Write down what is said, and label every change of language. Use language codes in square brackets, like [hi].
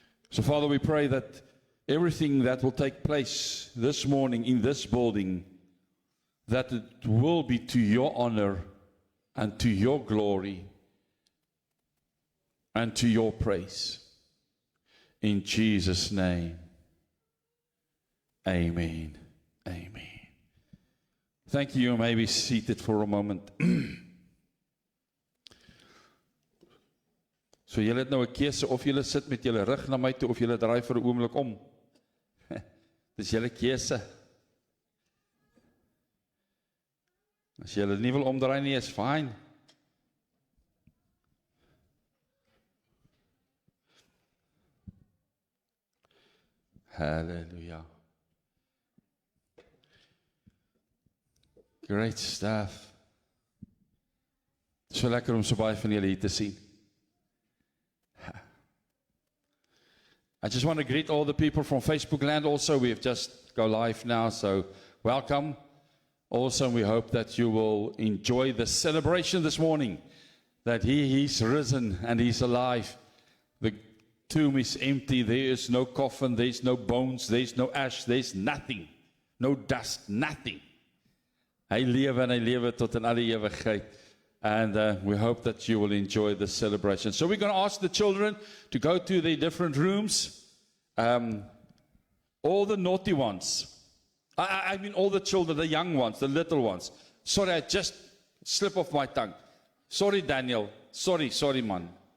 [en] So, Father, we pray that everything that will take place this morning in this building, that it will be to your honor and to your glory and to your praise. In Jesus' name. Amen. Amen. Thank you. You may be seated for a moment. [af] So julle het nou 'n keuse of julle sit met julle rug na my toe of julle draai vir 'n oomblik om. Dis julle keuse. As julle nie wil omdraai nie, [en] is fine. [af] Hallelujah. [en] Great stuff. [af] So lekker om so baie van julle hier te sien. [en] I just want to greet all the people from Facebook land also. We have just go live now, so welcome. Also, we hope that you will enjoy the celebration this morning, that He's risen and He's alive. The tomb is empty. There is no coffin. There is no bones. There is no ash. There is nothing. No dust. Nothing. [af] Hy lewe en hy lewe tot in alle ewigheid. [en] And we hope that you will enjoy the celebration. So we're going to ask the children to go to their different rooms. All the naughty ones. I mean all the children, the young ones, the little ones. Sorry, I just slipped off my tongue. Sorry, Daniel. Sorry, man.